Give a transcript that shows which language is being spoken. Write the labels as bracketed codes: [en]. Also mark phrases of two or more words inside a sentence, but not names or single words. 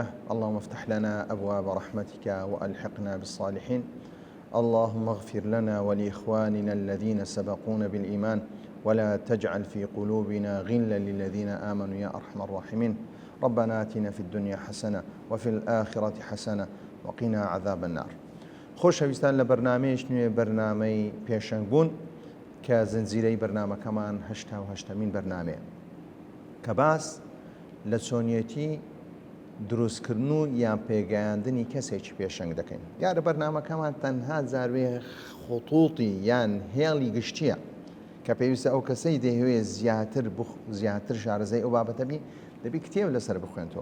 [ar] اللهم افتح لنا أبواب رحمتك وألحقنا بالصالحين. اللهم اغفر لنا ولإخواننا الذين سبقونا بالإيمان ولا تجعل في قلوبنا غلا للذين آمنوا يا أرحم الراحمين. ربنا آتنا في الدنيا حسنة وفي الآخرة حسنة وقنا عذاب النار. [ckb] خۆشەویستان لە بەرنامەیەک نوێ بەرنامەی پێشەنگبوون کە زنجیرەی بەرنامەکەمان 88مین بەرنامەیە کە باس لە چۆنیەتی دروستکردن و یان پێگەیاندنی کەسێکی پێشەنگ دەکەین. دیارە بەرنامەکەمان تەنها جاروێ خۆتوڵی یان هێڵی گشتیە کە پێویستە ئەو کەسەی دەیەوێت زیاتر شارەزای ئەو بابەتە بی دەبی کتێب لەسەر بخوێنتەوە.